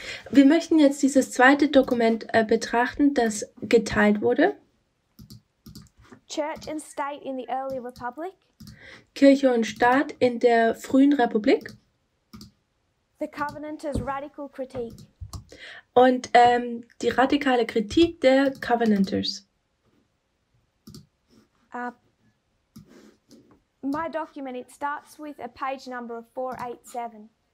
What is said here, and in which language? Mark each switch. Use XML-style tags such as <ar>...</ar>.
<de>Wir möchten jetzt dieses zweite Dokument betrachten, das geteilt wurde.</de> <en>Church and State in the Early Republic.</en> <de>Kirche und Staat in der frühen Republik.</de> <en>The Covenanters' Radical Critique.</en> <de>Und die radikale Kritik der Covenanters.</de> <en>My document, it starts with a page number of 487.</en>